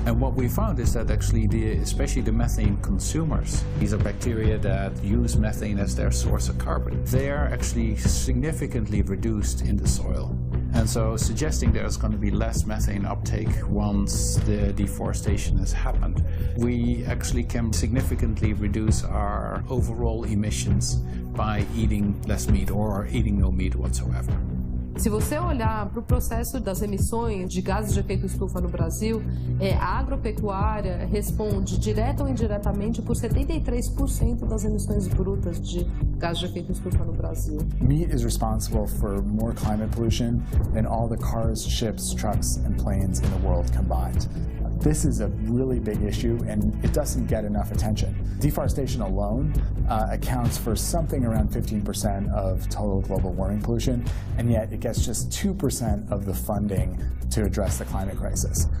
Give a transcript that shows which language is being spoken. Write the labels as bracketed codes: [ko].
[en] And what we found is that actually especially the methane consumers, these are bacteria that use methane as their source of carbon, they are actually significantly reduced in the soil. And so suggesting there's going to be less methane uptake once the deforestation has happened, we actually can significantly reduce our overall emissions by eating less meat or eating no meat whatsoever. [pt] Se você olhar para o processo das emissões de gases de efeito estufa no Brasil, a agropecuária responde direta ou indiretamente por 73% das emissões brutas de gases de efeito estufa no Brasil. [en] Meat is responsible for more climate pollution than all the cars, ships, trucks, and planes in the world combined. This is a really big issue, and it doesn't get enough attention. Deforestation alone accounts for something around 15% of total global warming pollution, and yet it gets just 2% of the funding to address the climate crisis.